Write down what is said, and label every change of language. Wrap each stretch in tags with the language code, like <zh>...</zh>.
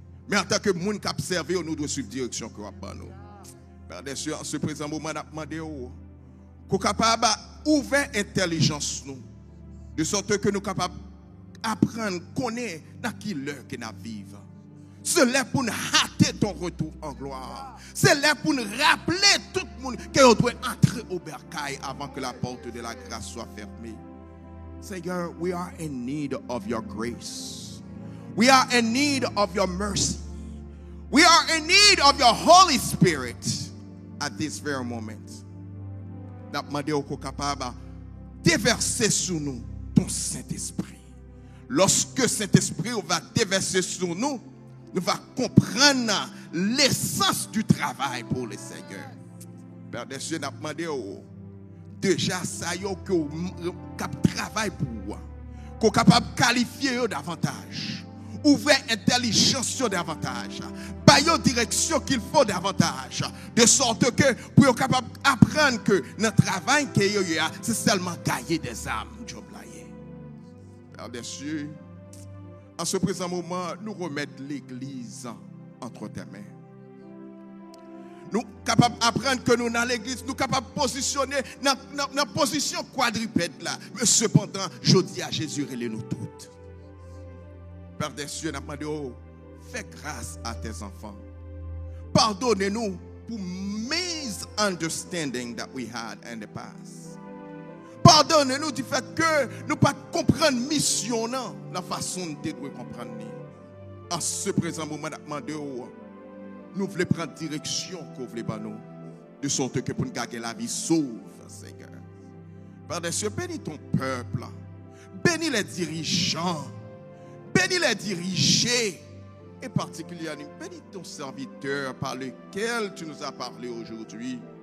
<fr>Mais en tant que monde qui observe, nous devons suivre la direction que nous avons. Père des cieux, en ce présent moment, nous demandons qu'on soit capable d'ouvrir l'intelligence, de sorte que nous sommes capables d'apprendre, connaître dans qui l'heure que nous vivons. C'est là pour nous hâter ton retour en gloire. C'est là pour nous rappeler tout le monde qu'on doit entrer au bercail avant que la porte de la grâce soit fermée.</fr> <en>Seigneur, we are in need of your grace. We are in need of your mercy. We are in need of your Holy Spirit at this very moment.</en> <fr>Nous sommes capables de déverser sur nous ton Saint-Esprit. Lorsque Saint-Esprit va déverser sur nous, nous allons comprendre l'essence du travail pour le Seigneur. Père des cieux, nous avons demandé déjà ça y est que travail pour vous, qu'on est capable de qualifier davantage. Ouvrez intelligence davantage. Baillons direction qu'il faut davantage. De sorte que pour être capable d'apprendre que notre travail, c'est seulement gagner des âmes. Père des cieux, en ce présent moment, nous remettons l'Église entre tes mains. Nous sommes capables d'apprendre que nous, dans l'Église, nous sommes capables de positionner dans la position quadrupède là. Mais cependant, je dis à Jésus, relève-nous toutes. Père des cieux, nous demandons, fais grâce à tes enfants. Pardonnez-nous pour</fr> <en>misunderstanding that we had in the past.</en> <fr>Pardonnez-nous du fait que nous ne pas comprendre mission dans la façon de comprendre. En ce présent moment, nous voulons prendre direction qu'on voulait pas nous, de sorte que pour nous garder la vie sauve, Seigneur. Père des cieux, bénis ton peuple, bénis les dirigeants, bénis les dirigés, et particulièrement bénis ton serviteur par lequel tu nous as parlé aujourd'hui.</fr>